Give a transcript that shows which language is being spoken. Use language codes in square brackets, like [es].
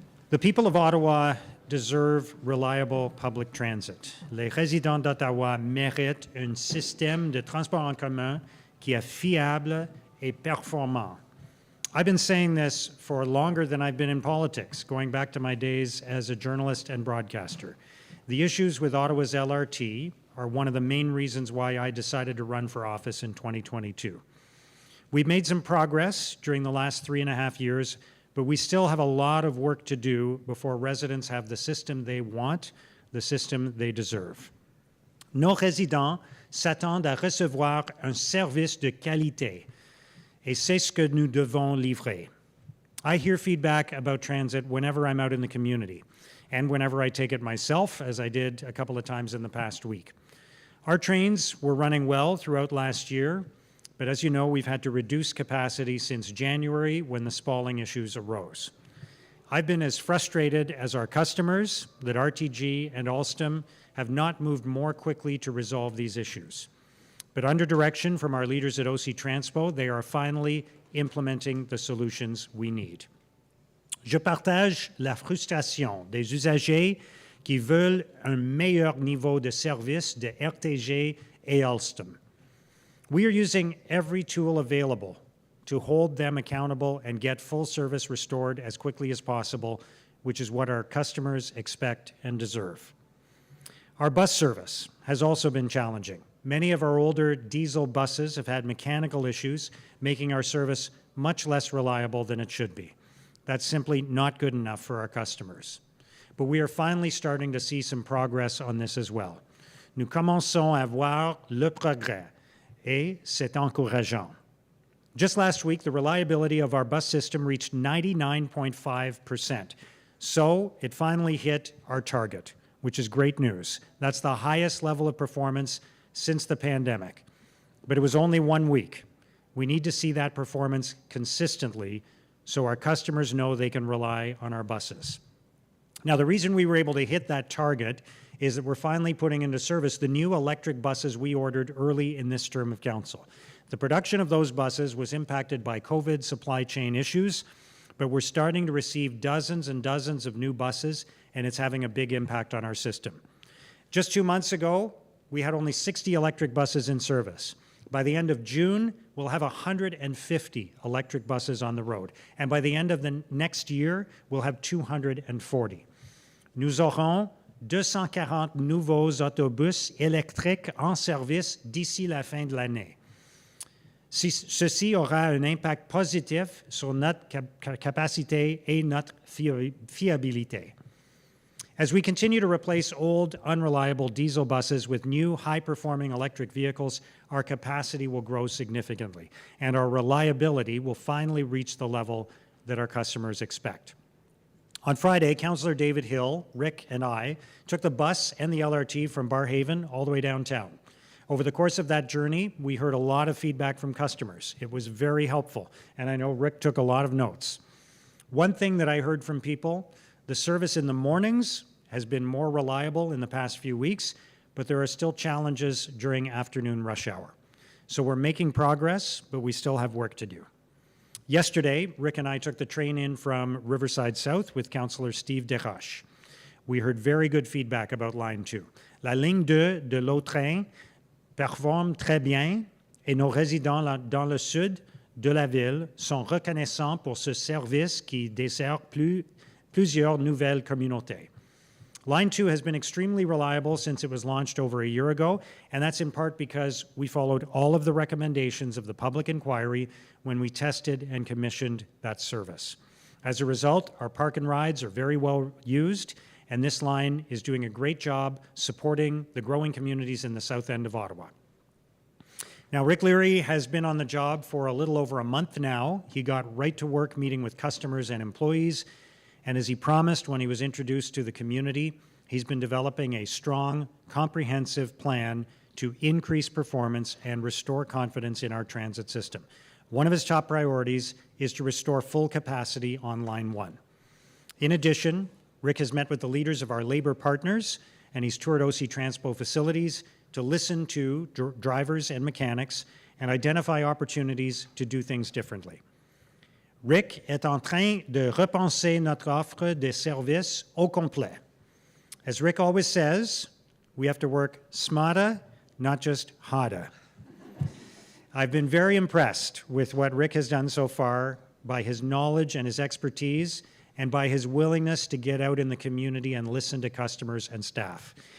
[en] The people of Ottawa deserve reliable public transit. [fr] Les résidents d'Ottawa méritent un système de transport en commun qui est fiable et performant. [en] I've been saying this for longer than I've been in politics, going back to my days as a journalist and broadcaster. The issues with Ottawa's LRT are one of the main reasons why I decided to run for office in 2022. We've made some progress during the last 3.5 years, but we still have a lot of work to do before residents have the system they want, the system they deserve. [fr] Nos résidents s'attendent à recevoir un service de qualité, et c'est ce que nous devons livrer. [en] I hear feedback about transit whenever I'm out in the community, and whenever I take it myself, as I did a couple of times in the past week. Our trains were running well throughout last year, but as you know, we've had to reduce capacity since January when the spalling issues arose. I've been as frustrated as our customers that RTG and Alstom have not moved more quickly to resolve these issues. But under direction from our leaders at OC Transpo, they are finally implementing the solutions we need. [fr] Je partage la frustration des usagers qui veulent un meilleur niveau de service de RTG et Alstom. [en] We are using every tool available to hold them accountable and get full service restored as quickly as possible, which is what our customers expect and deserve. Our bus service has also been challenging. Many of our older diesel buses have had mechanical issues, making our service much less reliable than it should be. That's simply not good enough for our customers. But we are finally starting to see some progress on this as well. [fr] Nous commençons à voir le progrès, et c'est encourageant. [en] Just last week, the reliability of our bus system reached 99.5%. So it finally hit our target, which is great news. That's the highest level of performance since the pandemic. But it was only 1 week. We need to see that performance consistently so our customers know they can rely on our buses. Now, the reason we were able to hit that target is that we're finally putting into service the new electric buses we ordered early in this term of council. The production of those buses was impacted by COVID supply chain issues, but we're starting to receive dozens and dozens of new buses, and it's having a big impact on our system. Just 2 months ago, we had only 60 electric buses in service. By the end of June, we'll have 150 electric buses on the road. And by the end of the next year, we'll have 240. [fr] Nous aurons 240 nouveaux autobus électriques en service d'ici la fin de l'année. Ceci aura un impact positif sur notre capacité et notre fiabilité. [en] As we continue to replace old, unreliable diesel buses with new, high-performing electric vehicles, our capacity will grow significantly, and our reliability will finally reach the level that our customers expect. On Friday, Councillor David Hill, Rick, and I took the bus and the LRT from Barrhaven all the way downtown. Over the course of that journey, we heard a lot of feedback from customers. It was very helpful, and I know Rick took a lot of notes. One thing that I heard from people, the service in the mornings has been more reliable in the past few weeks, but there are still challenges during afternoon rush hour. So we're making progress, but we still have work to do. Yesterday, Rick and I took the train in from Riverside South with Councillor Steve Desroches. We heard very good feedback about Line 2. [fr] La ligne 2 de l'Autrin performe très bien et nos résidents dans le sud de la ville sont reconnaissants pour ce service qui dessert plusieurs nouvelles communautés. [en] Line 2 has been extremely reliable since it was launched over a year ago, and that's in part because we followed all of the recommendations of the public inquiry when we tested and commissioned that service. As a result, our park and rides are very well used, and this line is doing a great job supporting the growing communities in the south end of Ottawa. Now, Rick Leary has been on the job for a little over a month now. He got right to work meeting with customers and employees, and as he promised when he was introduced to the community, he's been developing a strong, comprehensive plan to increase performance and restore confidence in our transit system. One of his top priorities is to restore full capacity on Line 1. In addition, Rick has met with the leaders of our labor partners, and he's toured OC Transpo facilities to listen to drivers and mechanics and identify opportunities to do things differently. [fr] Rick est en train de repenser notre offre de services au complet. [en] As Rick always says, we have to work smarter, not just harder. I've been very impressed with what Rick has done so far by his knowledge and his expertise and by his willingness to get out in the community and listen to customers and staff.